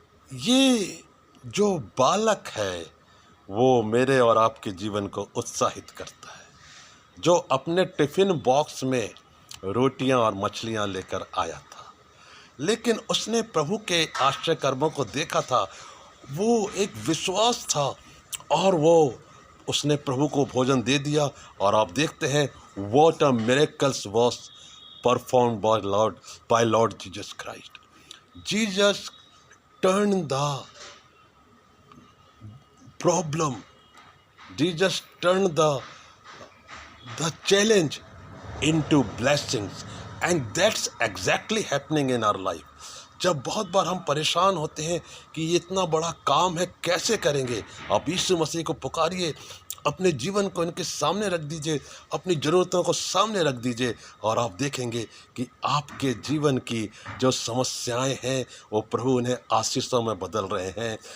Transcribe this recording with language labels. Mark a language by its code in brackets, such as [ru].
[hi] ये जो बालक है वो मेरे और आपके जीवन को उत्साहित करता है, जो अपने टिफ़िन बॉक्स में रोटियां और मछलियां लेकर आया था, लेकिन उसने प्रभु के आश्चर्य कर्मों को देखा था। वो एक विश्वास था और उसने प्रभु को भोजन दे दिया। और आप देखते हैं, [en] What a miracles was performed by Lord Jesus Christ. Jesus turned the problem. Jesus turned the challenge into blessings, and that's exactly happening in our life. [hi] जब बहुत बार हम परेशान होते हैं कि ये इतना बड़ा काम है, कैसे करेंगे, आप यीशु मसीह को पुकारिए, अपने जीवन को इनके सामने रख दीजिए, अपनी ज़रूरतों को सामने रख दीजिए, और आप देखेंगे कि आपके जीवन की जो समस्याएं हैं वो प्रभु उन्हें आशीषों में बदल रहे हैं।